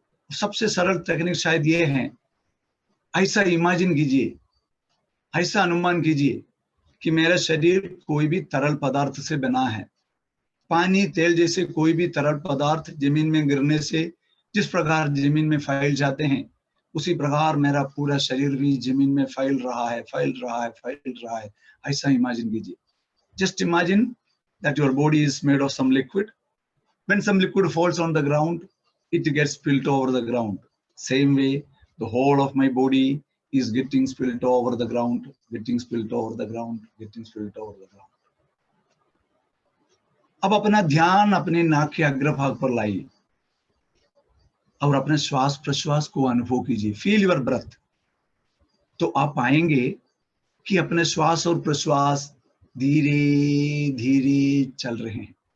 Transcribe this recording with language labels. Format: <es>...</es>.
<hi>सबसे सरल टेक्निक शायद ये है, ऐसा इमेजिन कीजिए, ऐसा अनुमान कीजिए कि मेरा शरीर कोई भी तरल पदार्थ से बना है। पानी, तेल जैसे कोई भी तरल पदार्थ जमीन में गिरने से जिस प्रकार जमीन में फैल जाते हैं, उसी प्रकार मेरा पूरा शरीर भी जमीन में फैल रहा है, फैल रहा है, फैल रहा है। ऐसा इमेजिन कीजिए।</hi> <en>Just imagine that your body is made of some liquid. When some liquid falls on the ground, it gets spilled over the ground. Same way, the whole of my body is getting spilled over the ground, getting spilled over the ground, getting spilled over the ground.</en> <hi>अब अपना ध्यान अपने नाक के अग्रभाग पर लाइए और अपने श्वास प्रश्वास को अनुभव कीजिए।</hi> <en>Feel your breath.</en> <hi>तो आप पाएंगे कि अपने श्वास और प्रश्वास धीरे धीरे चल रहे हैं।</hi>